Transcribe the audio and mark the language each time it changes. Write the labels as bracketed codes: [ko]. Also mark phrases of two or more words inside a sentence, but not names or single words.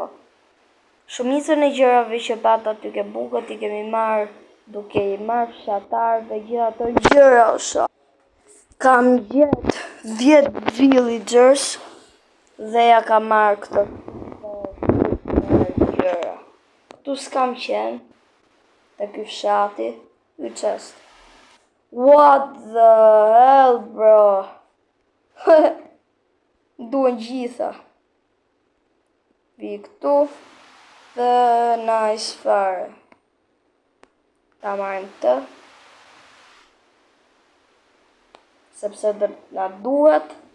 [sq] Shumicën e gjërave që pata aty ke bukët I kemi marrë duke I marrë fshatarë dhe gjithë ato gjëra osha. Kam gjetë 10 villagers dhe ja kam marrë këto gjëra. Këtu s'kam qenë te ky fshati, ky ç'është. [en] What the hell, bro? [sq] Duhen gjitha. Vi këtu. Dhe nice fare. Ta marrim këtë. Sepse dhe na duhet.